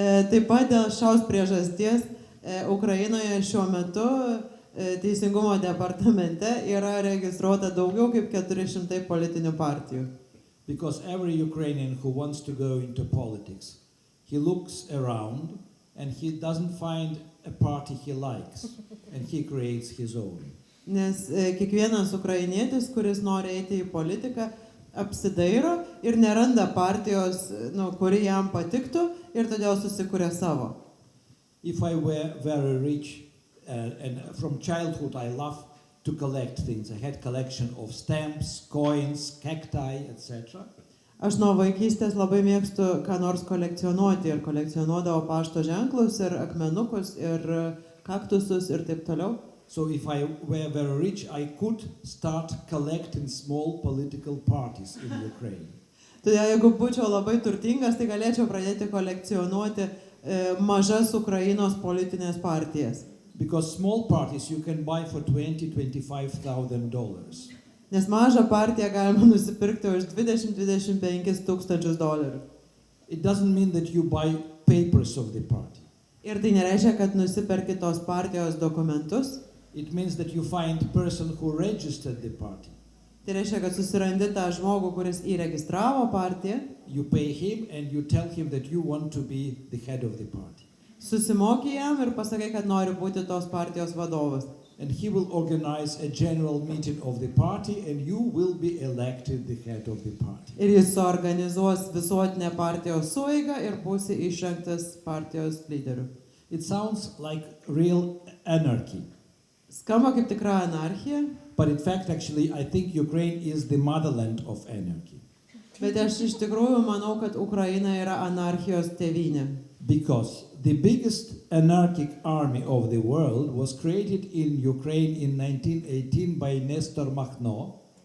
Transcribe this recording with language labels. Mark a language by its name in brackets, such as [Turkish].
[Lithuanian] Taip pat dėl šios priežasties Ukrainoje šiuo metu Teisingumo departamente yra registruota daugiau kaip 400 politinių partijų. [English] Because every Ukrainian who wants to go into politics, he looks around and he doesn't find a party he likes and he creates his own. [Lithuanian] Nes kiekvienas ukrainietis, kuris nori eiti į politiką, apsidairo ir neranda partijos, kuri jam patiktų, ir todėl susikuria savo. [English] If I were very rich and from childhood I loved to collect things. I had collection of stamps, coins, cacti, etc. [Lithuanian] Aš nuo vaikystės labai mėgstu ką nors kolekcionuoti ir kolekcionuodavau pašto ženklus ir akmenukus ir kaktusus ir taip toliau. [English] So if I were very rich, I could start collecting small political parties in Ukraine. [Lithuanian] Todėl jeigu būčiau labai turtingas, tai galėčiau pradėti kolekcionuoti mažas Ukrainos politinės partijas. [English] Because small parties you can buy for $20,000-$25,000. [Lithuanian] Nes mažą partiją galima nusipirkti už $20,000-$25,000. [English] It doesn't mean that you buy papers of the party. [Lithuanian] Ir tai nereiškia, kad nusiperki tos partijos dokumentus. [English] It means that you find the person who registered the party. [Lithuanian] Tai reiškia, kad susirandi tą žmogų, kuris įregistravo partiją. [English] You pay him and you tell him that you want to be the head of the party. [Lithuanian] Susimoki jam ir pasakai, kad nori būti tos partijos vadovas. [English] And he will organize a general meeting of the party and you will be elected the head of the party. [Lithuanian] Ir jis suorganizuos visuotinę partijos sueigą ir būsi išrinktas partijos lyderiu. [English] It sounds like real anarchy. [Lithuanian] Skamba kaip tikra anarchija. [English] But in fact, actually, I think Ukraine is the motherland of anarchy. [Lithuanian] Bet aš iš tikrųjų manau, kad Ukraina yra anarchijos tėvynė. [English] Because the biggest anarchic army of the world was created in Ukraine in 1918 by Nestor Makhno.